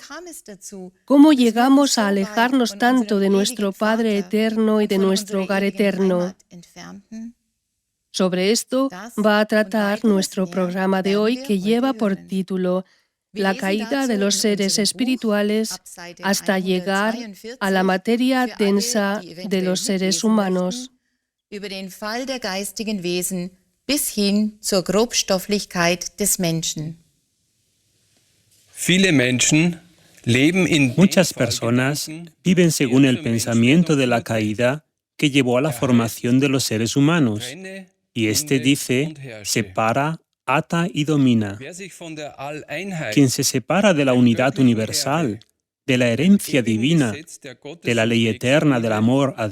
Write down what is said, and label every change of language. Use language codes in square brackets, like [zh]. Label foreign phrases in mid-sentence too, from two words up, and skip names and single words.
[es] ¿Cómo llegamos a alejarnos tanto de nuestro Padre eterno y de nuestro hogar eterno? Sobre esto va a tratar nuestro programa de hoy, que lleva por título La caída de los seres espirituales hasta llegar a la materia densa de los seres humanos. [de] Bis hin zur Grobstofflichkeit des Menschen. [es] Muchas personas viven según el pensamiento de la caída que llevó a la formación de los seres humanos, y este dice, separa, ata y domina. Quien se separa de la unidad universal, de la herencia divina, de la ley eterna del amor a